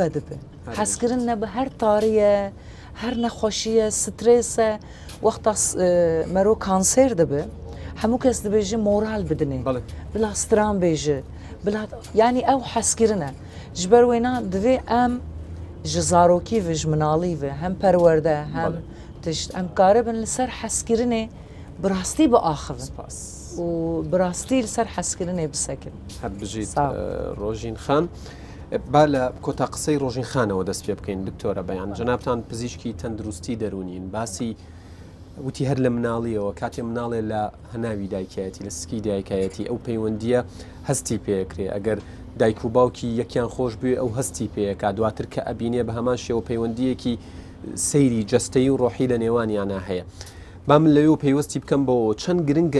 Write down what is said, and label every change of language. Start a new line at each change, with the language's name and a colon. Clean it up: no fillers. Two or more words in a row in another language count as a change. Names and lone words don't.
Kurdish: vedibe hezkirin nebe her tariye her nexweşiye strês e wexta me ro kanser dibe hemû kes dibêje moral bidine bila stran bêje bila yanî ew hezkirin e ji ber wêna divê em ji zarokî ve ji minalî ve hem perwerde hem tişt em karibin li ser hezkirinê bi rastî biaxivin û bi rastî li ser hezkirinê bisekin
Central Kurdish: heb bijît Rojîn Xan با لە کۆتا قسەی ڕۆژین خانەوە دەست پێ بکەین دکتۆرە بەیان جەنابتان پزیشکی تەندروستی دەرونین باسی وتی هەر لە مناڵیەوە کاتێ مناڵێ لە هەناوی دایکایەتی لە سکی دایکایەتی ئەو پەیوەندیە هەستی پێکرێ ئەگەر دایک و باوکی یەکیان خۆش بێ ئەو هەستی پێیەکا دواتر کە ئەبینێ بە هەمان شێوە پەیوەندیەکی سەیری جەستەیی و ڕۆحی لە نێوانیانە هەیە با من لەوێ پێیوەستی بکەم بۆ چەند گرنگە